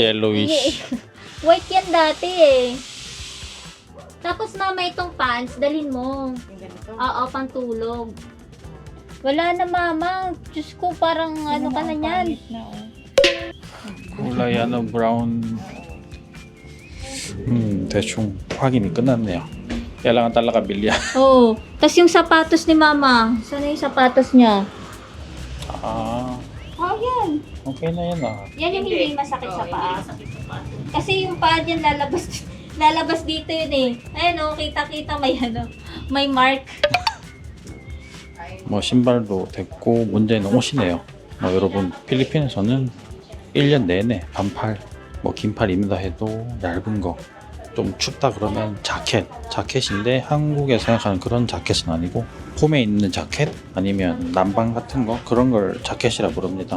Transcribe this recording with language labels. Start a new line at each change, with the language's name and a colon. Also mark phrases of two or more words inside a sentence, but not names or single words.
Filipino: Yellowish. White yan dati eh. Tapos mama, itong pants, dalhin mo. Yung ganito. Oo, pantulog. Wala na mama. Diyos ko, parang ano ka na ang yan. pangit na, oh. kulay brown.
Korean: 대충 확인이 끝났네요.
Filipino: kailangan talaga bilya. Oo. Tapos yung sapatos ni mama. Saan na yung sapatos niya? Ah, Oh, yan. okay na yan ah. Yan yung hindi masakit sa Oh, paa. hindi masakit sa paa. Kasi yung paa niyan lalabas dito yun eh. Ayun oh, kita-kita may ano, may mark.
Korean: 뭐 신발도 됐고 문제는 옷이네요. 여러분 필리핀에서는 1년 내내 반팔, 뭐 긴팔 입는다 해도 얇은 거, 좀 춥다 그러면 자켓인데 한국에 생각하는 그런 자켓은 아니고 홈에 입는 자켓 아니면 난방 같은 거 그런 걸 자켓이라 부릅니다.